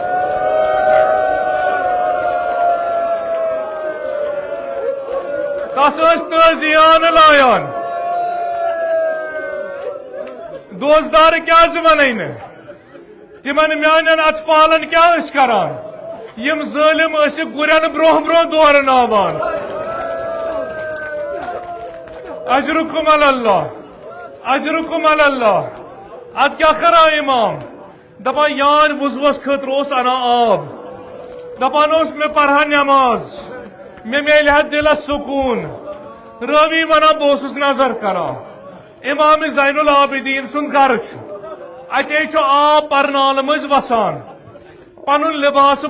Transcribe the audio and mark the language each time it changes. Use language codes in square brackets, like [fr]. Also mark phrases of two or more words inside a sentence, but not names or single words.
[ks] تس ٲسۍ تٲزیان لایان دوستدار کیٛاہ زِ ونے نہٕ تمن میانٮ۪ن اطفالن کیٛاہ ٲسۍ کران یم ظٲلم ٲسِکھ گُرٮ۪ن برونٛہہ برونٛہہ دورناوان [ar] اجرکم علی اللہ اجرکم علی اللہ [ks] اد کیا کران امام دپان یان وضوس خاطر اوس انان آب دپان اوس مے پرہا نماز مے میلہِ ہا دلس سکون راوی ونان بہٕ اوسُس نظر کران امام زین العابدین سُنٛد گرٕ چھُ اتے چھُ آب پرنالہٕ مٔنٛزۍ وسان پنُن لباس